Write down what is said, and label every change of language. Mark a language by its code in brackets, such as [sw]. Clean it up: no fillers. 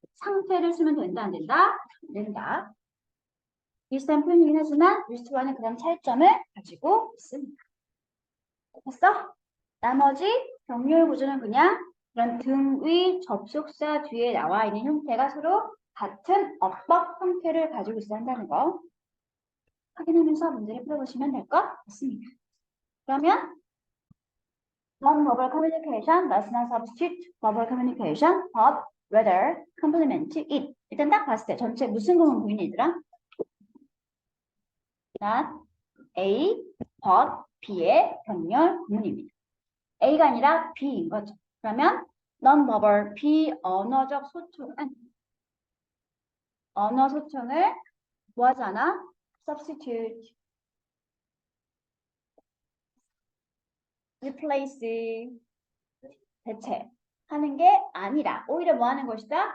[ko] 상태를 쓰면 된다, 안 된다? 안 된다. 비슷한 표현이긴 하지만 유스트와는 그런 차이점을 가지고 있습니다. 됐어? 나머지 병렬 구조는 그냥 이런 등의 접속사 뒤에 나와 있는 형태가 서로 같은 어법 형태를 가지고 있어야 한다는 거 확인하면서 문제를 풀어보시면 될 것 같습니다. 그러면 [en] non-verbal communication does not substitute verbal communication, but rather complement it. [ko] 일단 딱 봤을 때 전체 무슨 구문 보이니 얘들아? not A, but B의 병렬 구문입니다. A가 아니라 B인 거죠. 그러면 non-verbal 비언어적 소통은 언어 소통을 뭐 하잖아? substitute, replace, 대체하는 게 아니라 오히려 뭐 하는 것이다?